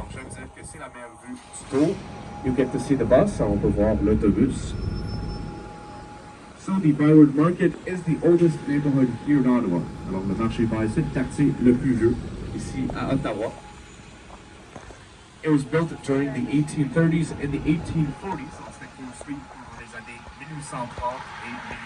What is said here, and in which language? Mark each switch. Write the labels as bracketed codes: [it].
[fr] Donc je veux dire que c'est la meilleure vue du tour. [en] You get to see the bus. [fr] On peut voir l'autobus. [en] So the ByWard Market is the oldest neighborhood here in Ottawa. [fr] Alors le marché By, c'est le quartier le plus vieux ici à Ottawa. [en] It was built during the 1830s and the 1840s. [fr] So c'était construit pendant les années 1830 et 1840.